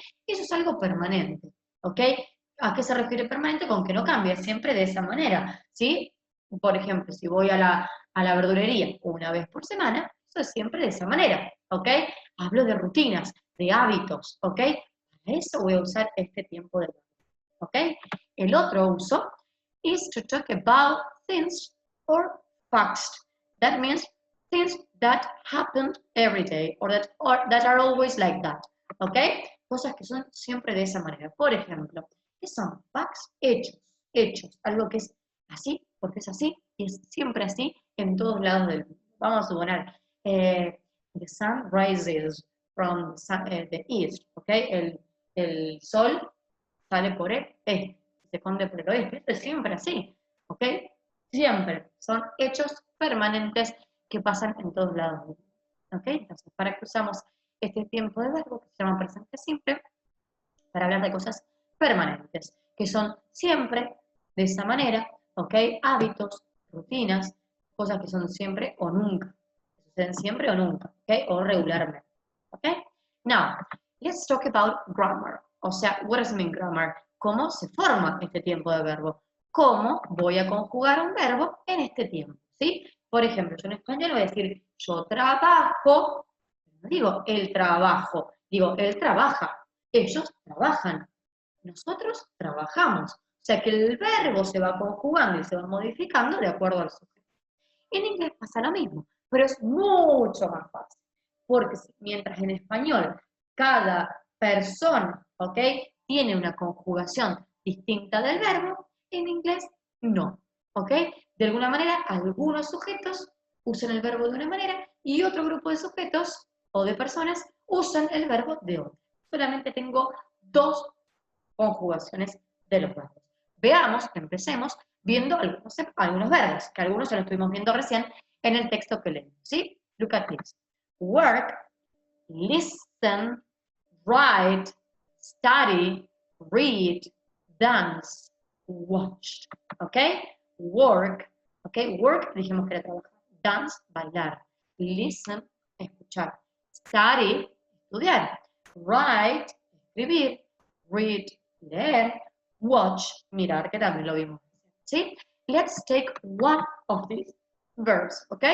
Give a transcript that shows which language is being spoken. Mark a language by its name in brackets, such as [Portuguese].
[Spanish] Eso es algo permanente, ¿ok? ¿A qué se refiere permanente? Con que no cambia, siempre de esa manera, ¿sí? Por ejemplo, si voy a la verdulería una vez por semana, eso es siempre de esa manera, ¿ok? Hablo de rutinas, de hábitos, ¿ok? Para eso voy a usar este tiempo de verbo, ¿ok? El otro uso [English] is to talk about things or facts. That means things that happen every day or that are always like that, ¿ok? [Spanish] Cosas que son siempre de esa manera. Por ejemplo, ¿qué son facts? Hechos, hechos, algo que es así porque es así y es siempre así en todos lados del mundo. Vamos a suponer, [English] the sun rises from the east, ¿ok? [Spanish] El sol sale por el este, se esconde por el oeste. Esto es siempre así, ¿ok? Siempre. Son hechos permanentes que pasan en todos lados del mundo, ¿ok? Entonces, ¿para qué usamos este tiempo de verbo que se llama presente simple? Para hablar de cosas permanentes, que son siempre de esa manera, ¿ok? Hábitos, rutinas, cosas que son siempre o nunca, que suceden siempre o nunca, ¿ok? O regularmente, ¿ok? [English] Now, let's talk about grammar. [Spanish] O sea, [English] what does it mean grammar? [Spanish] ¿Cómo se forma este tiempo de verbo? ¿Cómo voy a conjugar un verbo en este tiempo? ¿Sí? Por ejemplo, yo en español voy a decir yo trabajo, no digo el trabajo, digo él trabaja, ellos trabajan, nosotros trabajamos. O sea que el verbo se va conjugando y se va modificando de acuerdo al sujeto. En inglés pasa lo mismo, pero es mucho más fácil, porque mientras en español cada persona, ¿ok?, tiene una conjugación distinta del verbo, en inglés no, ¿ok? De alguna manera, algunos sujetos usan el verbo de una manera y otro grupo de sujetos o de personas usan el verbo de otra. Solamente tengo dos conjugaciones de los verbos. Veamos, empecemos viendo algunos verbos, que algunos ya los estuvimos viendo recién en el texto que leímos, ¿sí? [English] Look at this. Work, listen, write, study, read, dance, watch. ¿Ok? Work, ¿ok? [Spanish] Work dijimos que era trabajar. Dance, bailar. Listen, escuchar. Study, estudiar. Write, escribir. Read, leer. [English] Watch, [Spanish] mirar, que también lo vimos. ¿Sí? [English] Let's take one of these verbs, ¿ok?